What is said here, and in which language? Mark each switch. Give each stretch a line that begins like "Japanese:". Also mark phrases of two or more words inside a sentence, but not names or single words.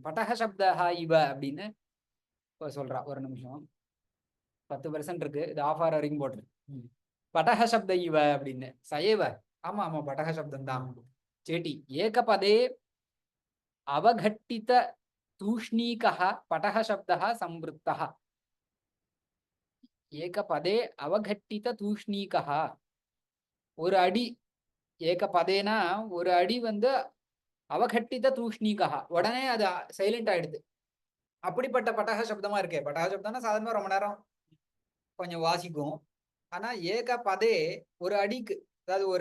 Sanskrit: पटहः शब्दः इव அப்படின்னு சொல்றா.
Tamil: ஒரு நிமிஷம், 10% இருக்கு, இது ஆஃபார் வரைக்கும் போட்டு.
Sanskrit: पटह शब्द इव
Tamil: அப்படின்னு சயேவ. ஆமா ஆமா,
Sanskrit: पटह शब्दम्
Tamil: தான்.
Sanskrit: चेटि एकपदे अवघट्टित तूष्णीकः पटः शब्दः संवृत्तः एकपदे अवघट्टित तूष्णीकः
Tamil: ஒரு அடி ஏகபதேனா ஒரு அடி வந்து
Sanskrit: अवघट्टित तूष्णीका
Tamil: உடனே அது சைலண்ட் ஆயிடுது அப்படிப்பட்ட பட்டக சப்தமா இருக்கே பட்டக சப்தம்னா சாதாரணமா ரொம்ப நேரம் கொஞ்சம் வாசிக்கும் ஆனா ஏகபதே ஒரு அடிக்கு அதாவது ஒரு